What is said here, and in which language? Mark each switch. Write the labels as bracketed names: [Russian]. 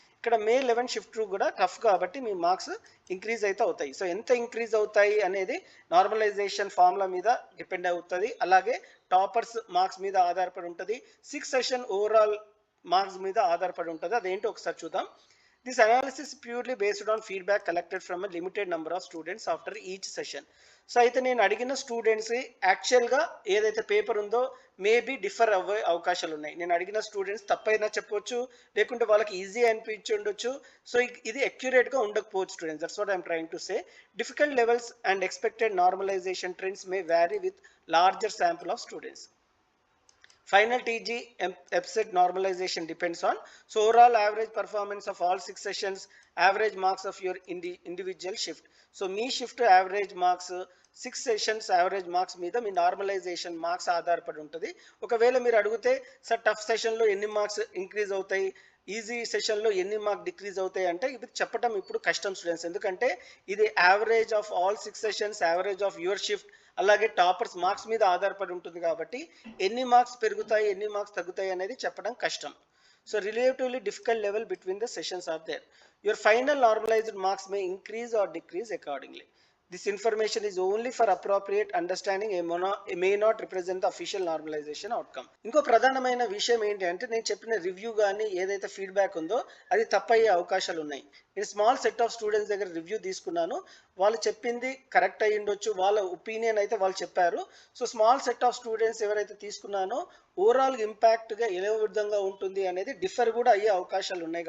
[Telugu] ఇక్కడ మే 11 షిఫ్ట్ 2 కూడా టఫ్ కాబట్టి మీ మార్క్స్ ఇంక్రీజ్ అయితే అవుతాయి. సో ఎంత ఇంక్రీజ్ అవుతాయి అనేది నార్మలైజేషన్ ఫార్ములా మీద డిపెండ్ అవుతుంది, అలాగే టాపర్స్ మార్క్స్ మీద ఆధారపడి ఉంటుంది, 6 సెషన్ ఓవరాల్ మార్క్స్ మీద ఆధారపడి ఉంటుంది. అదేంటో ఒకసారి చూద్దాం. [English] This analysis is purely based on feedback collected from a limited number of students after each session. [Telugu] So అయితే నేను అడిగిన స్టూడెంట్స్ యాక్చువల్గా ఏదైతే పేపర్ ఉందో మేబీ డిఫర్ అవ్వే అవకాశాలు ఉన్నాయి. నేను అడిగిన స్టూడెంట్స్ తప్పైనా చెప్పొచ్చు, లేకుంటే వాళ్ళకి ఈజీ అనిపించి ఉండొచ్చు. సో ఇది అక్యురేట్గా ఉండకపోవచ్చు students. [English] That's what I'm trying to say. Difficult levels and expected normalization trends may vary with larger sample of students. Final TG EBSET normalization depends on so overall average performance of all 6 sessions, average marks of your individual shift. So me shift average marks 6 sessions average marks [Telugu] మీద మీ normalisation marks ఆధారపడి ఉంటుంది. ఒకవేళ మీరు అడిగితే sir tough సెషన్లో ఎన్ని marks increase అవుతాయి, easy సెషన్లో ఎన్ని మార్క్ డిక్రీజ్ అవుతాయి అంటే ఇది చెప్పడం ఇప్పుడు కష్టం స్టూడెంట్స్. ఎందుకంటే ఇది [English] average of all 6 sessions, average of your shift, [Telugu] అలాగే టాపర్స్ మార్క్స్ మీద ఆధారపడి ఉంటుంది. కాబట్టి ఎన్ని మార్క్స్ పెరుగుతాయి, ఎన్ని మార్క్స్ తగ్గుతాయి అనేది చెప్పడం కష్టం. [English] So relatively difficult level between the sessions are there. Your final normalized marks may increase or decrease accordingly. This information is only for appropriate understanding and may not represent the official normalization outcome. [Telugu] ఇంకో ప్రధానమైన విషయం ఏంటి అంటే నేను చెప్పిన review కానీ ఏదైతే feedback ఉందో అది తప్పయ్యే అవకాశాలు ఉన్నాయి. నేను [English] small set of students [Telugu] దగ్గర రివ్యూ తీసుకున్నాను. వాళ్ళు చెప్పింది కరెక్ట్ అయ్యి ఉండొచ్చు, వాళ్ళ ఒపీనియన్ అయితే వాళ్ళు చెప్పారు. So [English] small set of students [Telugu] ఎవరైతే తీసుకున్నానో ఓవరాల్ ఇంపాక్ట్గా ఏ విధంగా ఉంటుంది అనేది డిఫర్ కూడా అయ్యే అవకాశాలు ఉన్నాయి.